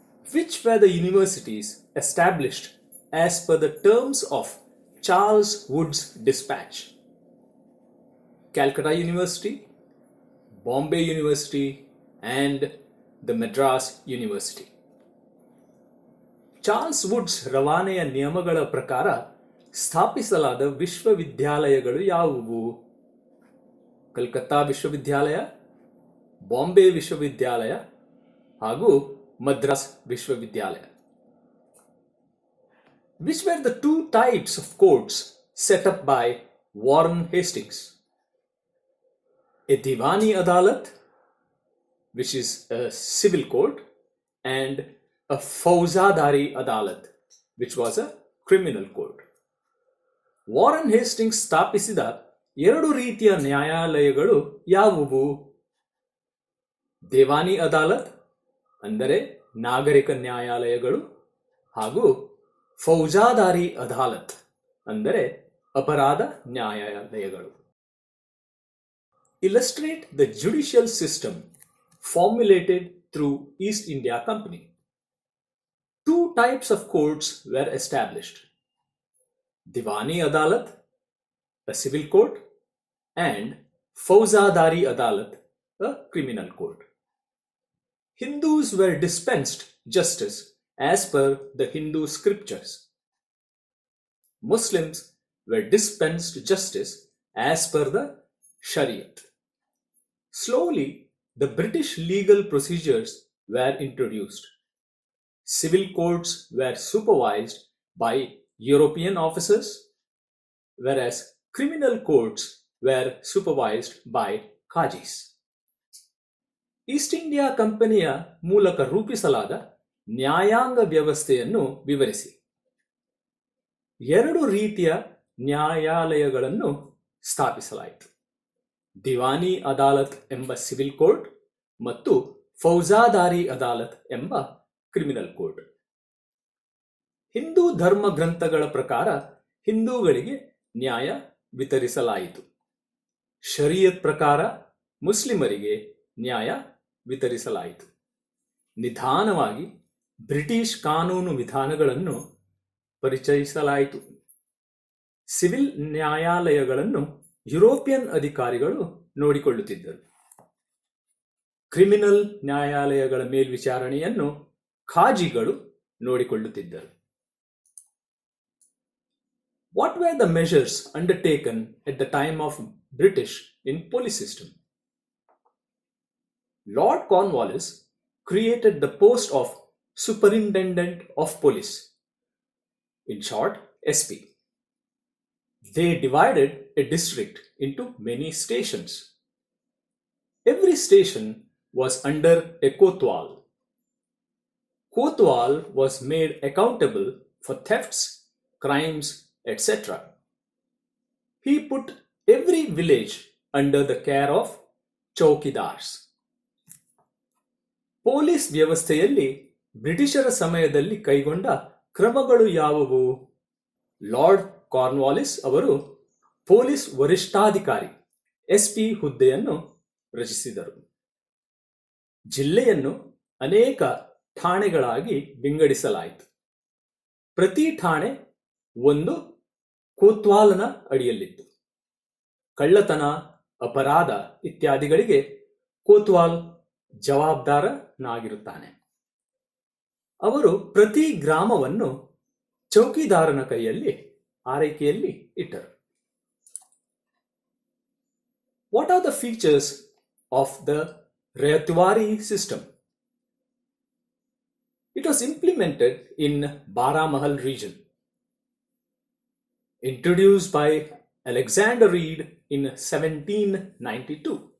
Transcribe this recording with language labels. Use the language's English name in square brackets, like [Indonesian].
[English] Which were the universities established as per the terms of Charles Wood's dispatch? Calcutta University, Bombay University, and the Madras University. [Kannada] Charles Woods ರವಾನೆಯ ನಿಯಮಗಳ ಪ್ರಕಾರ ಸ್ಥಾಪಿಸಲಾದ ವಿಶ್ವವಿದ್ಯಾಲಯಗಳು ಯಾವುವು? ಕಲ್ಕತ್ತಾ ವಿಶ್ವವಿದ್ಯಾಲಯ, ಬಾಂಬೆ ವಿಶ್ವವಿದ್ಯಾಲಯ ಹಾಗೂ ಮದ್ರಾಸ್ ವಿಶ್ವವಿದ್ಯಾಲಯ. [English] Which were the two types of courts set up by Warren Hastings? A Diwani Adalat, which is a civil court, and a Fawzadari Adalat, which was a criminal court. [Kannada] Warren Hastings ಸ್ಥಾಪಿಸಿದ ಎರಡು ರೀತಿಯ ನ್ಯಾಯಾಲಯಗಳು ಯಾವುವು? ದೇವಾನಿ ಅದಾಲತ್ ಅಂದರೆ ನಾಗರಿಕ ನ್ಯಾಯಾಲಯಗಳು ಹಾಗೂ ಫೌಜಾದಾರಿ ಅದಾಲತ್ ಅಂದರೆ ಅಪರಾಧ ನ್ಯಾಯಾಲಯಗಳು. [English] Illustrate the judicial system formulated through East India Company. Two types of courts were established: Diwani Adalat, a civil court, and Fawzadari Adalat, a criminal court. Hindus were dispensed justice as per the Hindu scriptures. Muslims were dispensed justice as per the Shariat. Slowly, the British legal procedures were introduced. Civil courts were supervised by European officers, whereas criminal courts were supervised by Qazis. [Kannada] East India ಕಂಪನಿಯ ಮೂಲಕ ರೂಪಿಸಲಾದ ನ್ಯಾಯಾಂಗ ವ್ಯವಸ್ಥೆಯನ್ನು ವಿವರಿಸಿ. ಎರಡು ರೀತಿಯ ನ್ಯಾಯಾಲಯಗಳನ್ನು ಸ್ಥಾಪಿಸಲಾಯಿತು: ದಿವಾನಿ ಅದಾಲತ್ ಎಂಬ civil court ಮತ್ತು ಫೌಜಾದಾರಿ ಅದಾಲತ್ ಎಂಬ ಕ್ರಿಮಿನಲ್ ಕೋರ್ಟ್. ಹಿಂದೂ ಧರ್ಮ ಗ್ರಂಥಗಳ ಪ್ರಕಾರ ಹಿಂದೂಗಳಿಗೆ ನ್ಯಾಯ ವಿತರಿಸಲಾಯಿತು. ಶರೀಯತ್ ಪ್ರಕಾರ ಮುಸ್ಲಿಮರಿಗೆ ನ್ಯಾಯ ವಿತರಿಸಲಾಯಿತು. ನಿಧಾನವಾಗಿ ಬ್ರಿಟಿಷ್ ಕಾನೂನು ವಿಧಾನಗಳನ್ನು ಪರಿಚಯಿಸಲಾಯಿತು. ಸಿವಿಲ್ ನ್ಯಾಯಾಲಯಗಳನ್ನು ಯುರೋಪಿಯನ್ ಅಧಿಕಾರಿಗಳು ನೋಡಿಕೊಳ್ಳುತ್ತಿದ್ದರು. ಕ್ರಿಮಿನಲ್ ನ್ಯಾಯಾಲಯಗಳ ಮೇಲ್ವಿಚಾರಣೆಯನ್ನು ಖಾಜಿಗಳು ನೋಡಿಕೊಳ್ಳುತ್ತಿದ್ದರು. [English] What were the measures undertaken at the time of British in police system? Lord Cornwallis created the post of Superintendent of Police, in short SP. They divided a district into many stations. Every station was under a kotwal. Kotwal was made accountable for thefts, crimes, etc. He put every village under the care of chowkidars. [Kannada] Police ವ್ಯವಸ್ಥೆಯಲ್ಲಿ ಬ್ರಿಟಿಷರ ಸಮಯದಲ್ಲಿ ಕೈಗೊಂಡ ಕ್ರಮಗಳು ಯಾವುವು? Lord Cornwallis ಅವರು police ವರಿಷ್ಠಾಧಿಕಾರಿ SP ಹುದ್ದೆಯನ್ನು ರಚಿಸಿದರು. ಜಿಲ್ಲೆಯನ್ನು ಅನೇಕ ಠಾಣೆಗಳಾಗಿ ವಿಂಗಡಿಸಲಾಯಿತು. ಪ್ರತಿ ಠಾಣೆ ಒಂದು ಕೋತ್ವಾಲನ ಅಡಿಯಲ್ಲಿತ್ತು. ಕಳ್ಳತನ, ಅಪರಾಧ ಇತ್ಯಾದಿಗಳಿಗೆ ಕೋತ್ವಾಲ್ ಜವಾಬ್ದಾರನಾಗಿರುತ್ತಾನೆ. ಅವರು ಪ್ರತಿ ಗ್ರಾಮವನ್ನು ಚೌಕಿದಾರನ ಕೈಯಲ್ಲಿ ಆರೈಕೆಯಲ್ಲಿ ಇಟ್ಟರು. [English] What are the features of the Rayatwari system? It was implemented in Baramahal region. Introduced by Alexander Reed in 1792.